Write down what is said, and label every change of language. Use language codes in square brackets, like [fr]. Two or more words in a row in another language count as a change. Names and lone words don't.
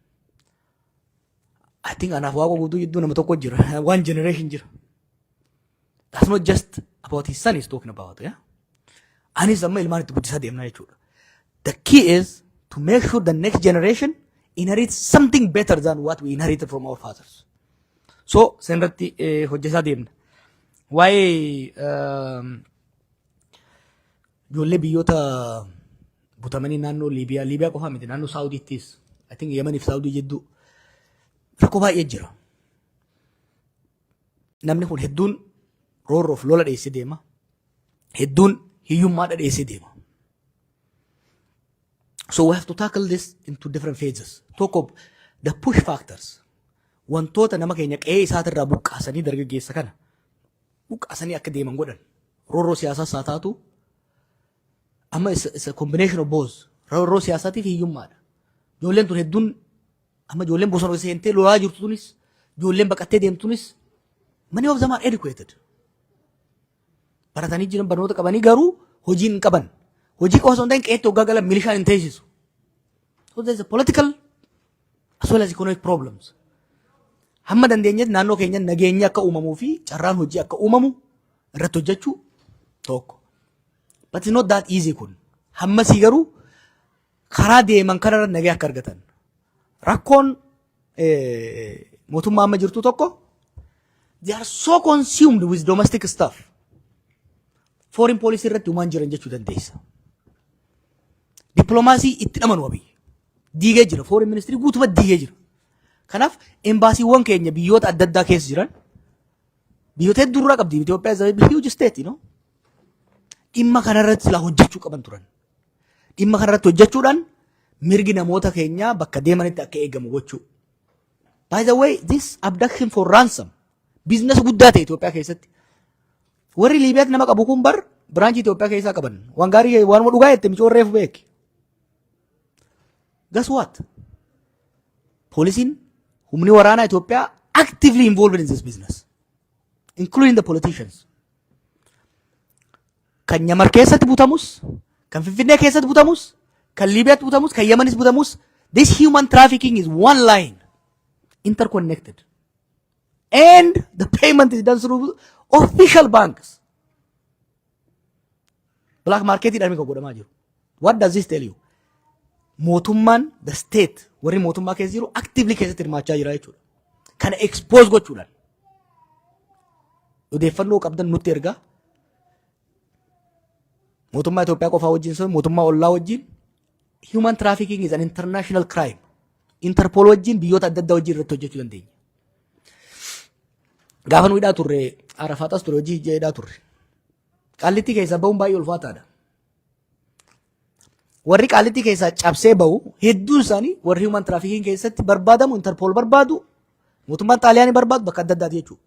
[en] I think [om] anaaf waaqoo guutuu jidduu nama tokko jira. [en] One generation jira. That's not just about his son he's talking about. Yeah? [om] Anis amma ilmaan itti guddisaa deemnaa jechuudha. [en] The key is to make sure the next generation inherits something better than what we inherited from our fathers. So, [om] senirratti hojjetaa deemna. Waa'ee ijoollee biyyoota butamanii naannoo Liibiyaa qofaa miti naannoo Saawudiittis [en] I think [om] Yemanii fi Saawudii jidduu rakkoo baay'ee jira. Namni kun hedduun roorroof lola dheessee deema. Hedduun hiyyummaadha dheessee deema. [en] So we have to tackle this into different phases. Talk of the push factors. [om] Wantoota nama keenya qe'ee isaatirraa buqqaasanii dargaggeessa kana buqqaasanii akka deeman godhan. Roorroo siyaasaas haa taatu amma [en] it's a combination of both. [om] Roorroo siyaasaatii fi hiyyummaadha. Ijoolleen tun hedduun amma ijoolleen bosona seentee lolaa jirtu tunis ijoolleen baqattee deemtunis [en] many of them are educated. [om] Baratanii jiran barnoota qabanii garuu hojii hin qaban. Hojii qofa osoo hin ta'in qe'eetti hoggaa galan milishaan hin teessisu. [en] So there's a political as well as economic problems. [om] Hamma dandeenyetti naannoo keenya nageenyi akka uumamuu fi carraan hojii akka uumamu irratti hojjechuu tokko. [en] But it's not that easy kun. [om] Hammasii garuu karaa deeman kanarra nagee akka argatan. Rakkoon mootummaa amma jirtu tokko [en] they are so consumed with domestic stuff. Foreign policy [om] irratti uumaan jiran jechuu dandeessa. Diplomaasii itti dhamanu wabii. Diigee jira. [en] Foreign ministry [om] guutuma diigee jira. Kanaaf embaasiiwwan keenya biyyoota adda addaa keessa jiran biyyoota hedduu qabdi. [en] Itoophiyaa is a huge state, you know. [om] Dhimma kanarratti silaa hojjechuu qaban turan. Dhimma kanarratti hojjechuudhaan mirgi namoota keenyaa bakka deemanitti akka eegamu gochuu. [en] By the way, this abduction for ransom business [om] guddaa ta'e Itoophiyaa keessatti. Warri Liibiyaatti nama qabu kun bar biraanchii Itoophiyaa keessaa qaban. Waan gaarii waan dhugaa jette micoorreef beeki. [en] Guess what? [om] Poolisiin humni waraanaa Itoophiyaa [en] actively involved in this business, including the politicians. [om] Kan Nyamar keessatti butamus, kan Finfinnee keessatti butamus, kan Liibiyaatti butamus, kan Yemanis butamus. [en] This human trafficking is one line, interconnected. And the payment is done through official banks. Black market [om] idhaan kan godhamaa jiru. [en] What does this tell you? Mootummaan, the state, [om] warri mootummaa keessa jiru actively keessatti hirmaachaa jira jechuudha. Kana expose gochuudhaan. Odeeffannoo qabdan nutti ergaa. Mootummaa Itoophiyaa qofaa wajjin sun mootummaa ollaa wajjin [en] human trafficking is an international crime. [om] Interpol wajjin biyyoota adda addaa wajjin irratti hojjechuu dandeenya. Gaafa nu hidhaa turre Arafaatas ture hojii hidhaa turre. Qaallitti keessa bahuun baay'ee ulfaataadha. Warri qaallitti keessa cabsee bahu hedduun isaanii warri [en] human trafficking [om] keessatti barbaadamu Interpol barbaadu mootummaan Xaaliyaanii barbaadu bakka adda addaati jechuudha.